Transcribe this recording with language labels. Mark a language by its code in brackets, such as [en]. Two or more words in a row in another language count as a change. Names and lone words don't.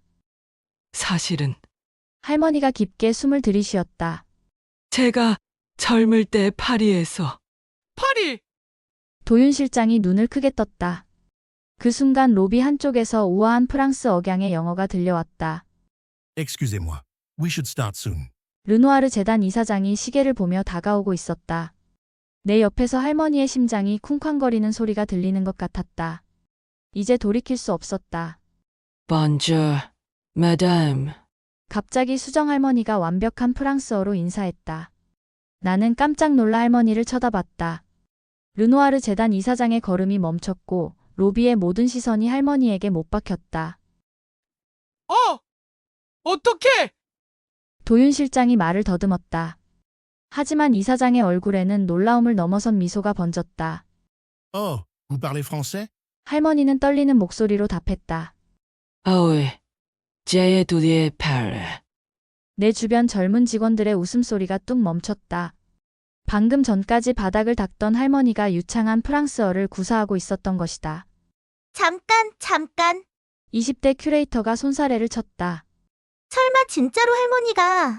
[ko] 사실은 할머니가 깊게 숨을 들이쉬었다. 제가 젊을 때 파리에서 파리! 도윤 실장이 눈을 크게 떴다. 그 순간 로비 한쪽에서 우아한 프랑스 억양의 영어가 들려왔다. [fr] Excusez-moi. [en] We should start soon. [ko] 르누아르 재단 이사장이 시계를 보며 다가오고 있었다. 내 옆에서 할머니의 심장이 쿵쾅거리는 소리가 들리는 것 같았다. 이제 돌이킬 수 없었다. [fr] Bonjour, madame. [ko] 갑자기 수정 할머니가 완벽한 프랑스어로 인사했다. 나는 깜짝 놀라 할머니를 쳐다봤다. 르누아르 재단 이사장의 걸음이 멈췄고 로비의 모든 시선이 할머니에게 못 박혔다. 어떡해! 도윤 실장이 말을 더듬었다. 하지만 이사장의 얼굴에는 놀라움을 넘어선 미소가 번졌다. [fr] Oh, vous parlez français? [ko] 할머니는 떨리는 목소리로 답했다. [fr] Oui, j'ai étudié Paris. [ko] 내 주변 젊은 직원들의 웃음소리가 뚝 멈췄다. 방금 전까지 바닥을 닦던 할머니가 유창한 프랑스어를 구사하고 있었던 것이다. 잠깐. 20대 큐레이터가 손사래를 쳤다. 설마 진짜로 할머니가.